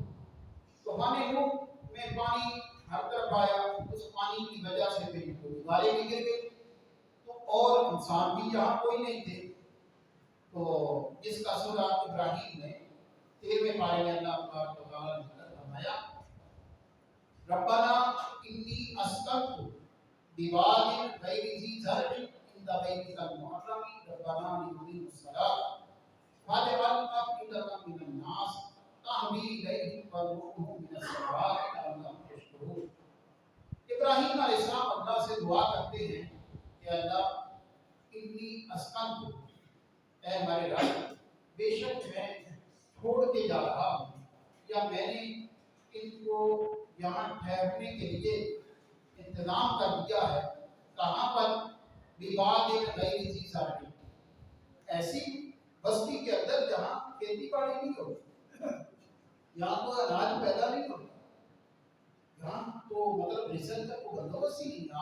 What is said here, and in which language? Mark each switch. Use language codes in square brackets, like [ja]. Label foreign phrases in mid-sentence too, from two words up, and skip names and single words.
[hi] तूफान नूह में पानी हर तरफ आया, उस पानी की वजह से फिर दीवारें भी गिर गई, तो और इंसान भी यहाँ कोई नहीं थे। तो जिसका सूरह इब्राहिम ने 13वें पारे में अल्लाह तआला ने फरमाया, [ar] ربنا إني أسكنت بواد غير ذي زرع عند بيتك المحرم ربنا ليقيموا الصلاة فاجعل أفئدة من الناس تهوي إليهم وارزقهم من الثمرات لعلهم يشكرون. इब्राहिम अलैहिस्सलाम अल्लाह से दुआ करते हैं कि अल्लाह إني أسكنت, ऐ हमारे रब, बेशक मैं छोड़ के जा रहा हूँ या मैंने इनको यहाँ ठहरने के लिए इंतजाम कर दिया है, कहाँ पर, विवाद एक غير ذي زرع, ऐसी बस्ती के अंदर जहाँ खेती बाड़ी नहीं होती, यहाँ तो अनाज पैदा नहीं होता, यहाँ तो मतलब रिजल्ट का कोई बंदोबस्त ही नहीं।